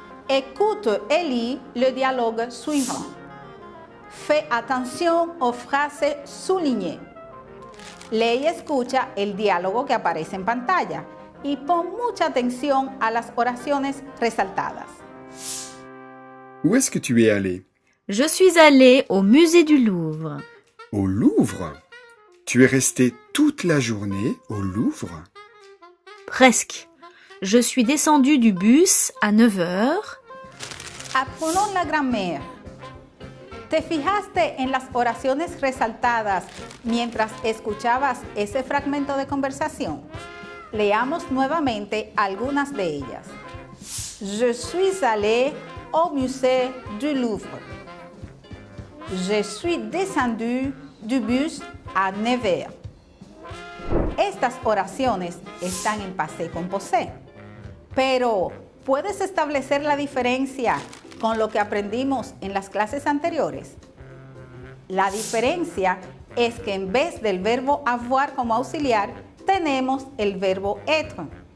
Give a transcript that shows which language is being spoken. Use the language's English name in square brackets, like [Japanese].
[French] Écoute et lis le dialogue suivant. Fais attention aux phrases soulignées. [Spanish] Lee y escucha el diálogo que aparece en pantalla y pon mucha atención a las oraciones resaltadas. [French] Où est-ce que tu es allé? Je suis allée au musée du Louvre. Au Louvre? Tu es resté toute la journée au Louvre? Presque. Je suis descendue du bus à 9h. Apprenons la grammaire. [Spanish] ¿Te fijaste en las oraciones resaltadas mientras escuchabas ese fragmento de conversación? Leamos nuevamente algunas de ellas. [French] Je suis allé au musée du Louvre. Je suis descendu du bus à 9h. [Spanish] Estas oraciones están en passé composé, pero ¿puedes establecer la diferencia con lo que aprendimos en las clases anteriores? La diferencia es que en vez del verbo avoir como auxiliar, tenemos el verbo être.